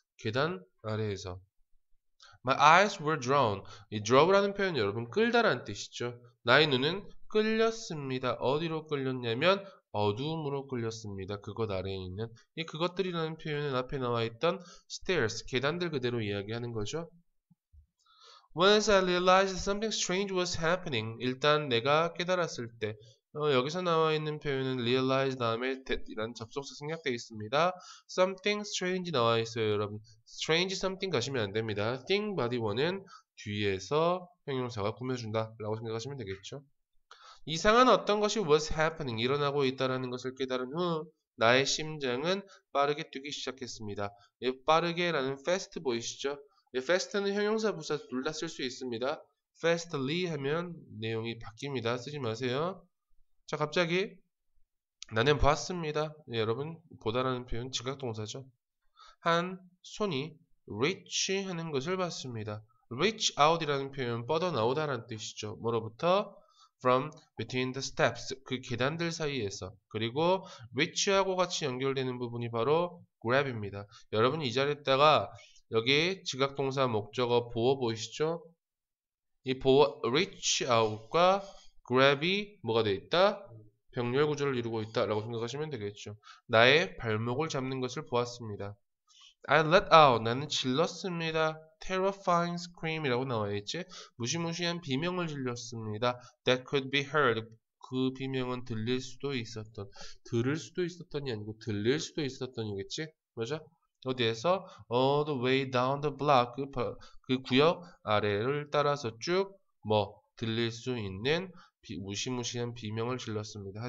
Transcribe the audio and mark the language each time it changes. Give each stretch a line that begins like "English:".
Korean: 계단 아래에서.
English: My eyes were drawn.
Korean: 이 draw라는 표현 여러분 끌다라는 뜻이죠. 나의 눈은 끌렸습니다. 어디로 끌렸냐면 어두움으로 끌렸습니다. 그것 아래에 있는 이 그것들이라는 표현은 앞에 나와 있던 stairs, 계단들 그대로 이야기하는 거죠.
English: Once I realized something strange was happening.
Korean: 일단 내가 깨달았을 때 여기서 나와 있는 표현은 realize 다음에 that이라는 접속사 생략되어 있습니다. Something strange 나와 있어요, 여러분. strange something 가시면 안 됩니다. thing body one은 뒤에서 형용사가 꾸며준다 라고 생각하시면 되겠죠. 이상한 어떤 것이
English: was happening,
Korean: 일어나고 있다는 것을 깨달은 후 나의 심장은 빠르게 뛰기 시작했습니다. 빠르게 라는 fast 보이시죠? fast는 형용사 부사 둘 다 쓸 수 있습니다. fastly 하면 내용이 바뀝니다. 쓰지 마세요. 자, 갑자기 나는 봤습니다. 여러분 보다라는 표현 지각동사죠. 한 손이 reach 하는 것을 봤습니다. reach out이라는 표현 뻗어나오다라는 뜻이죠. 뭐로부터?
English: from between the steps,
Korean: 그 계단들 사이에서. 그리고 reach하고 같이 연결되는 부분이 바로 grab입니다. 여러분 이 자리에다가 여기 지각동사 목적어 보어 보이시죠? 이 보어 reach out과 grab이 뭐가 되어 있다? 병렬 구조를 이루고 있다 라고 생각하시면 되겠죠. 나의 발목을 잡는 것을 보았습니다.
English: I let out,
Korean: 나는 질렀습니다. terrifying scream이라고 나와있지. 무시무시한 비명을 질렀습니다.
English: That could be heard,
Korean: 그 비명은 들릴 수도 있었던, 들을 수도 있었던이 아니고 들릴 수도 있었던이겠지. 맞아? 어디에서?
English: All the way down the block,
Korean: 그 구역 아래를 따라서 쭉 들릴 수 있는 무시무시한 비명을 질렀습니다.